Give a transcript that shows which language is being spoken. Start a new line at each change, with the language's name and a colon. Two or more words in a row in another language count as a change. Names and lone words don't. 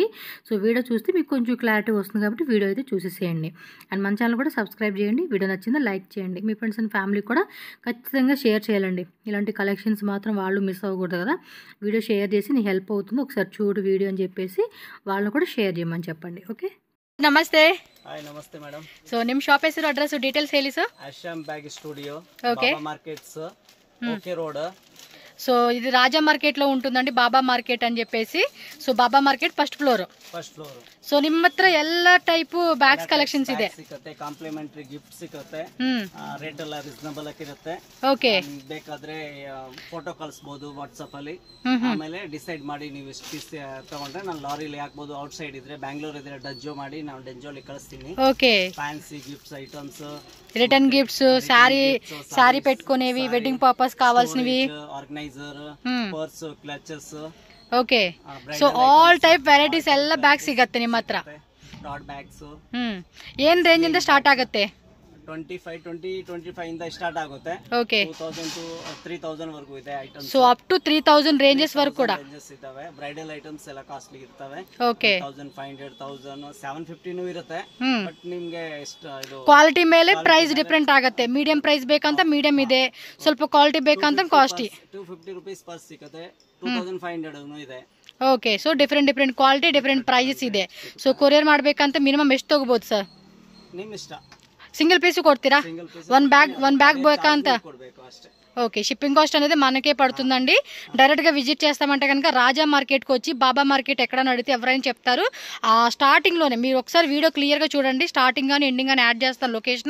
Telugu: సో వీడియో చూస్తే మీకు కొంచెం క్లారిటీ వస్తుంది కాబట్టి వీడియో అయితే చూసేసేయండి. అండ్ మన ఛానల్ కూడా సబ్స్క్రైబ్ చేయండి. వీడియో నచ్చిందా లైక్ చేయండి. మీ
English: friends and family
Telugu: కూడా ఖచ్చితంగా షేర్ చేయాలండి. ఇలాంటి కలెక్షన్స్ మాత్రం వాళ్ళు మిస్ అవ్వకూడదు కదా. వీడియో షేర్ చేసి నీ హెల్ప్ అవుతుంది, ఒకసారి చూడు వీడియో అని చెప్పేసి వాళ్ళని కూడా షేర్ చేయమని చెప్పండి. ఓకే, నమస్తే.
Kannada: ಹಾಯ್ ನಮಸ್ತೆ ಮೇಡಮ್. ಸೊ ನಿಮ್ಮ ಶಾಪ್ ಹೆಸರು ಅಡ್ರೆಸ್ ಡೀಟೇಲ್ಸ್ ಹೇಳಿ ಸರ್. SM ಬ್ಯಾಗ್ ಸ್ಟುಡಿಯೋ,
Telugu: ఓకే, బాబా మార్కెట్స్, ఓకే రోడ్. సో ఇది రాజా మార్కెట్ లో ఉంటుందండి, బాబా మార్కెట్ అని చెప్పేసి. సో బాబా మార్కెట్
English: first floor.
Kannada: ಸೊ ನಿಮ್ಮ ಹತ್ರ ಎಲ್ಲ
English: type bags collections
Kannada: ಇದೆ. ಸಿಗುತ್ತೆ,
English: complimentary gift
Kannada: ಸಿಗುತ್ತೆ, ರೇಟ್ ಎಲ್ಲ ರೀಸನಬಲ್ ಆಗಿರುತ್ತೆ. ಓಕೆ, ಬೇಕಾದ್ರೆ ಫೋಟೋ ಕಳಿಸಬಹುದು ವಾಟ್ಸ್ಆಪ್ ಅಲ್ಲಿ. ಆಮೇಲೆ ಡಿಸೈಡ್ ಮಾಡಿ ನೀವು ಎಷ್ಟು ಪೀಸ್ ತಗೊಂಡ್ರೆ ನಾನು ಲಾರಿಲಿ ಹಾಕ್ಬಹುದು.
English: out side
Kannada: ಇದ್ರೆ ಬ್ಯಾಂಗ್ಳೂರ್ ಇದ್ರೆ ಡಜ್ಜೋ ಮಾಡಿ ನಾವು ಡಜ್ಜೋಲಿ ಕಳಿಸ್ತೀನಿ.
Telugu: ఓకే,
English: fancy gifts items, return gifts,
Telugu: సారీ పెట్టుకునేవి,
English: wedding purpose
Telugu: కావాల్సినవి,
English: organiser, purse, clutches.
Kannada: ಓಕೆ, ಸೊ
English: all type varieties
Kannada: ಎಲ್ಲ ಬ್ಯಾಗ್ ಸಿಗತ್ತೆ ನಿಮ್ಮ ಹತ್ರ.
English: dot bags
Kannada: ಏನ್ ರೇಂಜ್ ಇಂದ ಸ್ಟಾರ್ಟ್ ಆಗುತ್ತೆ? 25 ಇಂದ ಸ್ಟಾರ್ಟ್ ಆಗುತ್ತೆ. ಓಕೆ, 2000 to 3000 ವರೆಗೂ ಇದೆ ಐಟಮ್ಸ್. ಸೊ
English: up to
Kannada: 3000 ರೇಂಜಸ್ ವರೆಗೂ ಕೂಡ ಇದಾವೆ. ಬ್ರೈಡಲ್ ಐಟಮ್ಸ್ ಎಲ್ಲ ಕಾಸ್ಟ್ಲಿ ಇರ್ತವೆ. ಓಕೆ, 1500, 1000, 750 ಇರುತ್ತೆ. ಬಟ್ ನಿಮ್ಗೆ ಎಷ್ಟು ಇದು ಕ್ವಾಲಿಟಿ ಮೇಲೆ
English: price different
Kannada: ಆಗುತ್ತೆ.
English: medium price
Kannada: ಬೇಕಂತ ಮೀಡಿಯಂ ಇದೆ, ಸ್ವಲ್ಪ ಕ್ವಾಲಿಟಿ ಬೇಕಂತ ಕಾಸ್ಟ್ಲಿ. 250
English: rupees purse
Kannada: ಸಿಗುತ್ತೆ, 2500 ಇದೆ. ಓಕೆ, ಸೊ
English: different quality, different prices
Kannada: ಇದೆ. ಸೊ ಕೊರಿಯರ್ ಮಾಡ್ಬೇಕಂತ ಮಿನಿಮಮ್ ಎಷ್ಟು ತಗೋಬಹುದು ಸರ್? ನಿಮ್ ಇಷ್ಟ.
English: single piece
Telugu: కొడతారా?
English: one bag
Telugu: ಬೇಕಂತ? ఓకే,
English: shipping cost
Telugu: అనేది మనకే పడుతుందండి. డైరెక్ట్ గా విజిట్ చేస్తామంటే కనుక రాజా మార్కెట్ కి వచ్చి బాబా మార్కెట్ ఎక్కడ అడిగితే ఎవరైనా చెప్తారు. ఆ స్టార్టింగ్ లోనే మీరు ఒకసారి వీడియో క్లియర్ గా చూడండి. స్టార్టింగ్ గానీ ఎండింగ్ గానీ యాడ్ చేస్తాను లొకేషన్.